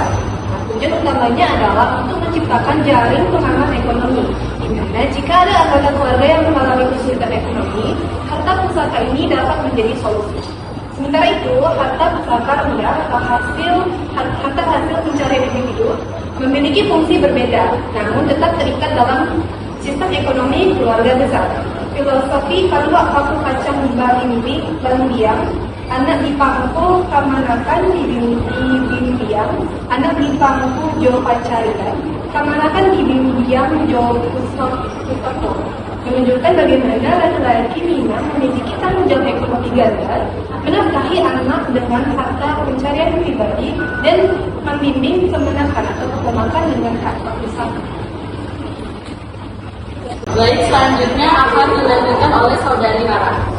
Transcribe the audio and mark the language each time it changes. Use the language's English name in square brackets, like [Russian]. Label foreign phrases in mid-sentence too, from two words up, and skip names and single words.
[Indonesian] Nah, tujuan utamanya adalah untuk menciptakan jaring pengaman ekonomi, di mana jika ada anggota keluarga yang mengalami kesulitan ekonomi, harta pusaka ini dapat menjadi solusi. Sementara itu, harta pusaka rendah atau harta hasil pencarian individu memiliki fungsi berbeda, namun tetap terikat dalam sistem ekonomi keluarga besar. [Minangkabau] Filosofi kalua kaku kacang balimbi biang, anak dipangku kamanakan di bimbing, anak dipangku jo pacarian, kamanakan di bimbing jo pusoko. [Indonesian] Menunjukkan bagaimana laki-laki Minang memiliki tanggung jawab ekonomi ganda, menafkahi anak dengan harta pencarian pribadi dan membimbing kemenakan atau keponakan dengan harta pusaka. Baik, selanjutnya akan dilanjutkan oleh Saudari Rara.